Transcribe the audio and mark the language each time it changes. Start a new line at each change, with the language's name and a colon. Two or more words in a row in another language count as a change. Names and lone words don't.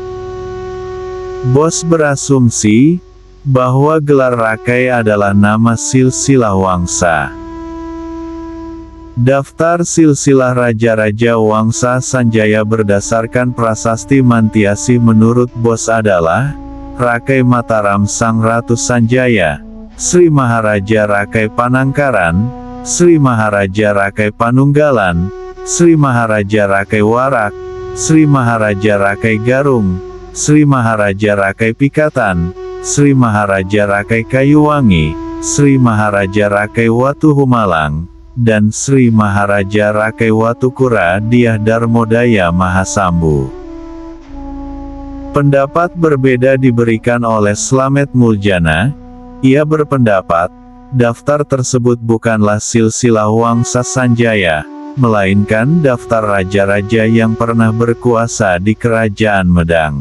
Indonesian: Bos berasumsi, bahwa gelar Rakai adalah nama silsilah Wangsa. Daftar silsilah raja-raja Wangsa Sanjaya berdasarkan prasasti Mantiasi menurut Bos adalah, Rakai Mataram Sang Ratu Sanjaya, Sri Maharaja Rakai Panangkaran, Sri Maharaja Rakai Panunggalan, Sri Maharaja Rakai Warak, Sri Maharaja Rakai Garung, Sri Maharaja Rakai Pikatan, Sri Maharaja Rakai Kayuwangi, Sri Maharaja Rakai Watu Humalang, dan Sri Maharaja Rakai Watukura Diah Darmodaya Mahasambu. Pendapat berbeda diberikan oleh Slamet Muljana. Ia berpendapat, daftar tersebut bukanlah silsilah Wangsa Sanjaya, melainkan daftar raja-raja yang pernah berkuasa di Kerajaan Medang.